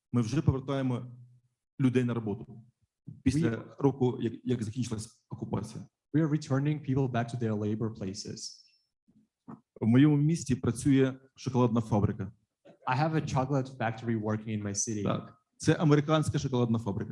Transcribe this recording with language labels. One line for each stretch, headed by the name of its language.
Ukrainian: Ми вже повертаємо людей на роботу після року, як закінчилась окупація.
English: We are returning people back to their labor places.
Ukrainian: В моєму місті працює шоколадна фабрика.
English: I have a chocolate factory working in my city.
Ukrainian: Так, це американська шоколадна фабрика.